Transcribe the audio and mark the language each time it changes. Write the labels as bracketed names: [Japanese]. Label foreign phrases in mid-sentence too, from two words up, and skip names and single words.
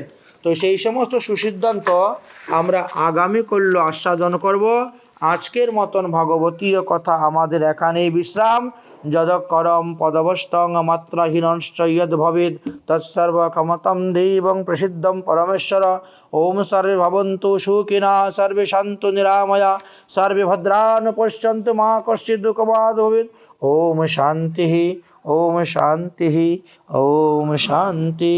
[Bangla] তো সেই সমস্ত সুসিদ্ধান্ত আমরা আগামী কল্য আস্বাদন করব। আজকের মতন ভাগবতীয় কথা আমাদের এখানেই বিশ্রাম। [Sanskrit] যদকরম পদবস্তং মাত্রাহীনশ্চ ইয়দ ভবেদ তৎসর্বক্ষমতং দেবং প্রসিদ্ধং পরমেশ্বর। ওম সর্বে ভবন্তু সুখিনঃ সর্বে সন্তু নিরাময়া সর্বে ভদ্রাণি পশ্যন্তু মা কশ্চিৎ দুঃখভাগ্ ভবেৎ। ওম শান্তি, ওম শান্তি, ওম শান্তি।